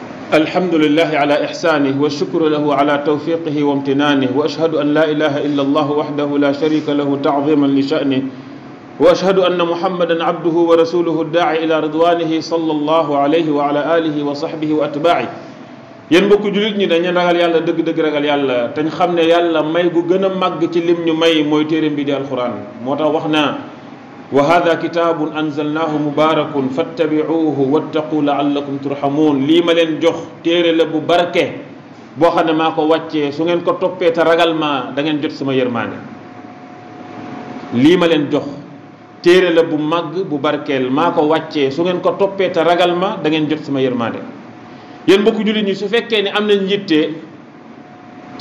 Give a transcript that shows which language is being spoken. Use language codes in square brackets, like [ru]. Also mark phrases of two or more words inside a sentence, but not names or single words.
[ar] الحمد لله على إحسانه والشكر له على توفيقه وامتنانه وأشهد أن لا إله إلا الله وحده لا شريك له تعظيما لشأنه وأشهد أن محمدا عبده ورسوله الداعي إلى رضوانه صلى الله عليه وعلى آله وصحبه وأتباعه [wo] yéen mbokku julit ñi dañu ragal yàlla dëgg-dëgg ragal yàlla te ñu xam ne yàlla may gu gën a màgg ci lim ñu may mooy téeréem bi di alquran moo tax wax naa [ar] وهذا كتاب أنزلناه مبارك فاتبعوه واتقوا لعلكم ترحمون [wo] lii ma leen jox téere la bu barke boo xam ne maa ko wàccee su ngeen ko toppee te ragal ma da ngeen jot sama yërmaande lii ma leen jox téere la bu màgg bu barkeel maa ko wàccee su ngeen ko toppee te ragal ma da ngeen jot sama yërmaande yéen mbokku jullit ñi su fekkee ne am nañ yitte ci